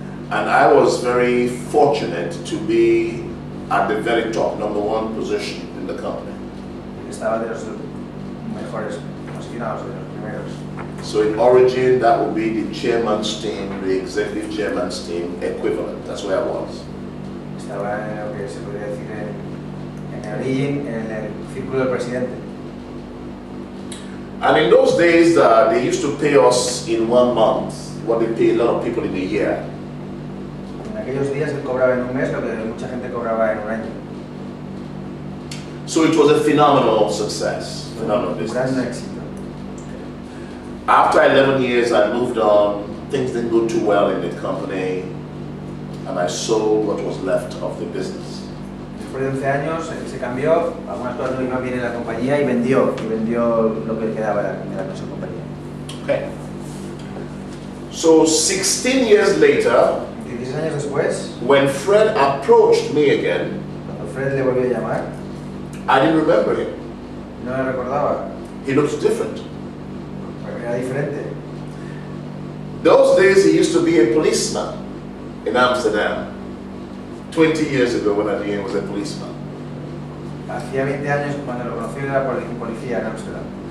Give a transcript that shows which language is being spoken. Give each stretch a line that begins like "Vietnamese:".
English: And I was very fortunate to be at the very top, #1 position in the company.
Spanish: Estaba de los mejores posicionados, de los primeros.
English: So in Origin, that would be the chairman's team, the executive chairman's team equivalent. That's where I was.
Spanish: Estaba en lo que se podría decir en Origin, en el círculo del presidente.
English: And in those days, they used to pay us in 1 month what they pay a lot of people in a year.
Spanish: En aquellos días él cobraba en un mes lo que mucha gente cobraba en un año.
English: So it was a phenomenal success, phenomenal
Spanish: Un
English: business.
Spanish: gran éxito.
English: After 11 years, I moved on. Things didn't go too well in the company, and I sold what was left of the business.
Spanish: Después de 11 años se cambió, algunas cosas no iban bien en la compañía y vendió lo que quedaba de la compañía.
English: Okay. So 16 years later,
Spanish: 16 años después,
English: when Fred approached me again,
Spanish: cuando Fred le volvió a llamar,
English: I didn't remember him.
Spanish: no le recordaba,
English: He looks different.
Spanish: era diferente.
English: Those days, he used to be a policeman in Amsterdam. 20 years ago, when I knew him, was a policeman.
Spanish: Hacía 20 años cuando lo conocí era policía en Amsterdam.